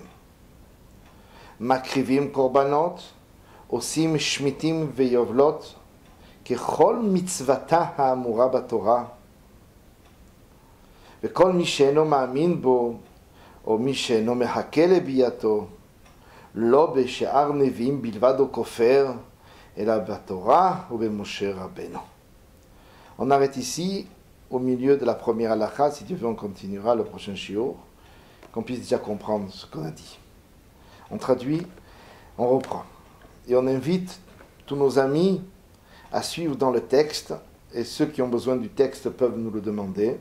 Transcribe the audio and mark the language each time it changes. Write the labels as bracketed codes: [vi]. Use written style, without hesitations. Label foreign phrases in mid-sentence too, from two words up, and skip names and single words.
[he] מקריבים קורבנות, עושים שמיטים ויובלות, ככל מצוותה האמורה בתורה, וכל מי שאינו מאמין בו, או מי שאינו מחכה לביאתו, לא בשאר נביאים בלבד או כופר, אלא בתורה ובמשה רבנו. [fr] On arrête ici, au milieu de la première halakha. Si Dieu veut, on continuera le prochain shiur, qu'on puisse déjà comprendre ce qu'on a dit. On traduit, on reprend. Et on invite tous nos amis à suivre dans le texte, et ceux qui ont besoin du texte peuvent nous le demander.